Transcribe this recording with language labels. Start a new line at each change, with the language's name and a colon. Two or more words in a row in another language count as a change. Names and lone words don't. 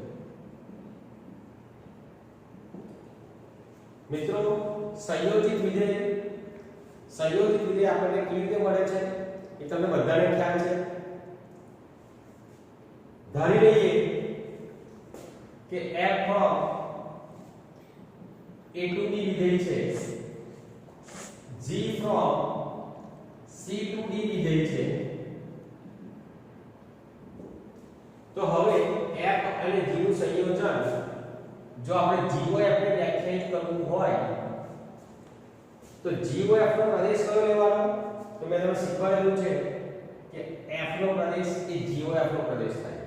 Gujarati: મિત્રો, સંયોજિત વિધેય આપણને કેવી રીતે મળે છે એ તમને બધાને ખ્યાલ છે. ધારી લઈએ કે
English: f from a to b
Gujarati: વિધેય છે,
English: g from c to d
Gujarati: વિધેય છે. તો હવે f અને g નું સંયોજન જો આપણે GOF ને વ્યાખ્યાયિત કરવું હોય તો GOF નો પ્રદેશ કયો લેવાનો? તો મેં તમને શીખવાડેલું છે કે f નો પ્રદેશ એ GOF નો પ્રદેશ થાય.